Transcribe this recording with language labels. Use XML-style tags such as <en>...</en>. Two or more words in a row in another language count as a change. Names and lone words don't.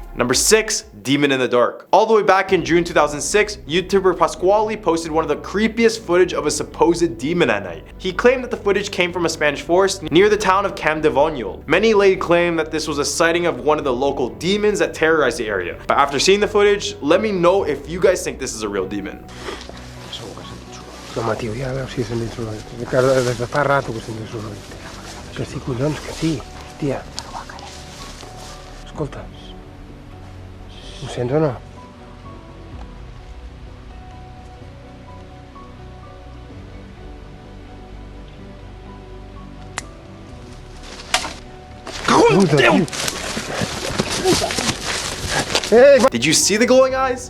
<en>Number 6, demon in the dark. All the way back in June 2006, YouTuber Pasquale posted one of the creepiest footage of a supposed demon at night. He claimed that the footage came from a Spanish forest near the town of Campdevoniol. Many laid claim that this was a sighting of one of the local demons that terrorized the area. But after seeing the footage, let me know if you guys think this is a real demon.</en> <ca>No, Matiu, ja veus si sent dins l'ull. Des de fa rato que sent dins l'ull. Que sí, collons, que sí, hòstia. Escolta, ho sents o no?</ca> <en>Did you see the glowing eyes?</en>